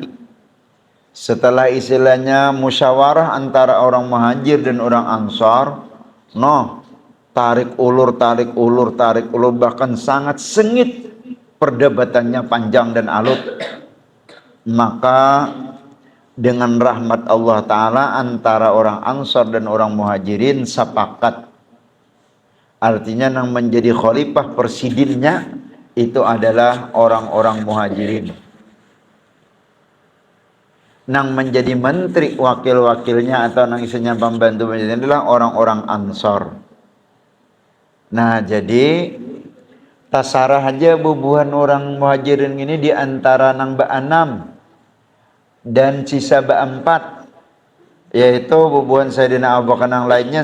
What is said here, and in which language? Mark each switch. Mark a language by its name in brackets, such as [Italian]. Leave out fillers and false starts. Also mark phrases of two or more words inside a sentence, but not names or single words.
[Indonesian] Setelah istilahnya musyawarah antara orang muhajir dan orang ansar, tarik ulur, bahkan sangat sengit, perdebatannya panjang dan alut. Maka dengan rahmat Allah Ta'ala, antara orang ansar dan orang muhajirin sepakat, artinya yang menjadi khalifah presidennya itu adalah orang-orang muhajirin. [Banjar] Nang menjadi menteri wakil-wakilnya atau nang isinya pembantu adalah orang-orang ansor. Nah jadi tasarah aja bubuhan orang muhajirin ini di antara nang ba-6 dan sisa ba-4, yaitu bubuhan Sayyidina Abu Bakar nang lainnya.